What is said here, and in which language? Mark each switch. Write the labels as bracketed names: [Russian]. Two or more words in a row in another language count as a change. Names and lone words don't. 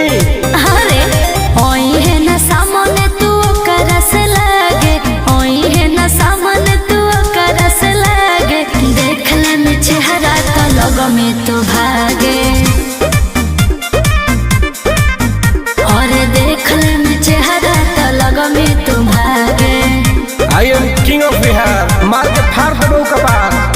[Bhojpuri] अरे ओई है ना सामने तू ओकरा से लागे, ओई है ना सामने तू ओकरा से लागे, देख ले में चेहरा तो लग में तू भागे। और देख ले में चेहरा तो लग में तू भागे। [English] I am king of Bihar। [Bhojpuri] मार के फाड़ देबो कपार।